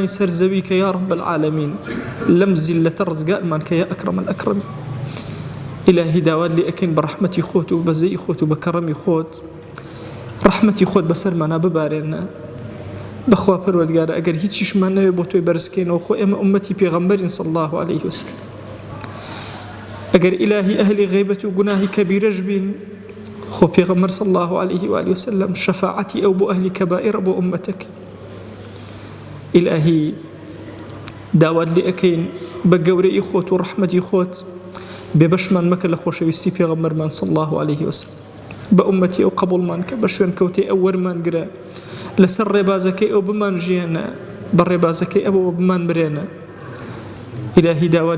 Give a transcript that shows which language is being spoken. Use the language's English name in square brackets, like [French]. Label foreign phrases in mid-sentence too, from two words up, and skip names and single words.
[Central Kurdish] سەرزەوی کە [Arabic] یا رب العالمین [Central Kurdish] لەم زیلەتە ڕزگارمان کە [Arabic] یا ئەکرەم الئەکرەم [Central Kurdish] ئیلاهی داوات لێ ئەکەین بە ڕەحمەتی خۆت و بەزەی خۆت و بە کەڕەمی خۆت ڕەحمەتی خۆت بەسەرمانە ببارێنە بەخوا پەروەردگارە ئەگەر هیچیشمان نەوێ بۆ تۆی بەرزکەینەوە خۆ ئێمە ئومەتی پێغەمبەرین [Arabic] صلی الله عليه وسلم [Central Kurdish] ئەگەر ئیلاهی ئەهلی غیبەت و گوناهی کەبیرەش بین خۆ پێغەمبەر [Arabic] صلی الله عليه وآله وسلم [Central Kurdish] شەفاعەتی ئەو بۆ ئەهلی کەبائیرە بۆ ئومەتەکە ئیلاهی داوات لێ ئەکەین بە گەورەی خۆت و ڕەحمەتی خۆت بێبەشمان مەکە لە خۆشەویستی پێغەمبەرمان [Arabic] صلی الله عليه وسلم [Central Kurdish] بە ئومەتی ئەو قبوڵمان کە بە شوێن کەوتەی ئەو وەرمان گرە لەسەر ڕێبازەکەی ئەو بمان ژیانە بە ڕێبازەکەی ئەوەوە بمان برێنە ئیلاهی داوات